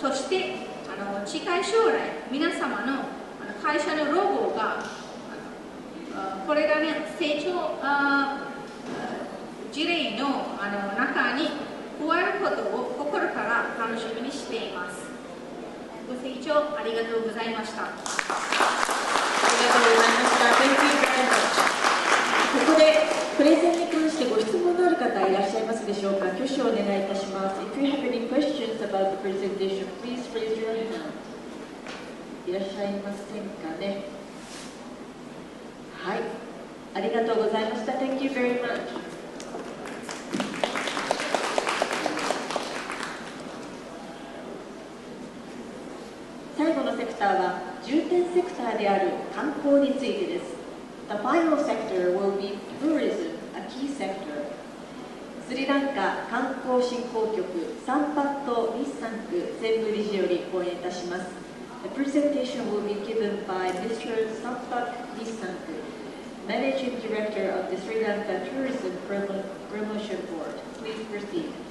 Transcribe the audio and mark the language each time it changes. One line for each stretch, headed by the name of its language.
Japanese: そして近い将来、皆様の会社のロゴがこれがね、成長事例の中に加えることを心から楽しみにしています。ご清聴ありがとうございました。ありがとうございました。
English: Thank you very much.
Japanese: ここでプレゼンに関してご質問のある方いらっしゃいますでしょうか。挙手をお願いいたします。
English: If you have any questions about the presentation, please raise your hand.
Japanese: いらっしゃいませんかね。はい、ありがとうございました。
English: Thank you very much.
Japanese: 最後のセクターは重点セクターである観光についてです。
English: The final sector will be tourism, a key sector.
Japanese: スリランカ観光振興局サンパット・ニッサンク専務理事より講演いたします。
English: The presentation will be given by Mr. Sampak Nisanku, Managing Director of the Sri Lanka Tourism Promotion Board. Please proceed.